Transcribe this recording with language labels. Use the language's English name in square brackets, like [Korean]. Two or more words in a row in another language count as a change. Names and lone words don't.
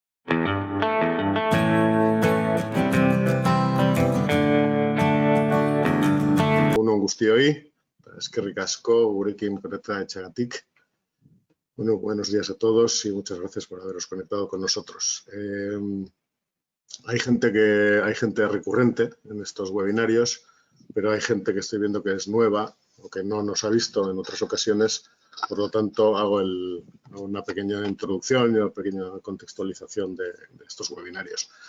[Basque] Egun on guztioi, eskerrik asko gurekin konektatzeagatik. [Spanish] Bueno, buenos días a todos y muchas gracias por haberos conectado con nosotros. Hay gente recurrente en estos webinarios, pero hay gente que estoy viendo que es nueva o que no nos ha visto en otras ocasiones. Por lo tanto, hago una pequeña introducción y una pequeña contextualización de estos webinarios.